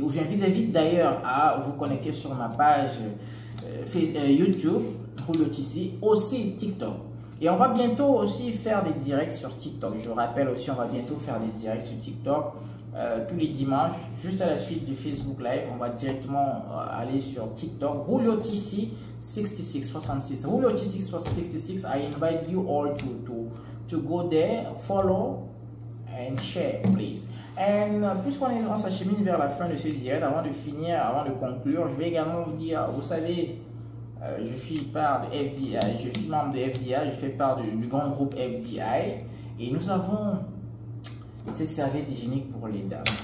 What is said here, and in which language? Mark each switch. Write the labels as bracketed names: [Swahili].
[French] Je vous invite d'ailleurs à vous connecter sur ma page YouTube Rouleau Tissi, aussi TikTok. Et on va bientôt aussi faire des directs sur TikTok. Je rappelle aussi, on va bientôt faire des directs sur TikTok tous les dimanches. Juste à la suite du Facebook Live, on va directement aller sur TikTok. Rouleau Tissi 66. Rouleau Tissi 66. [English] I invite you all to go there, follow and share, please. [French] Et puisqu'on s'achemine vers la fin de ce direct, avant de finir, avant de conclure, je vais également vous dire, vous savez, je suis part de FDI, je suis membre de FDI, je fais part du grand groupe FDI et nous avons ces serviettes hygiéniques pour les dames.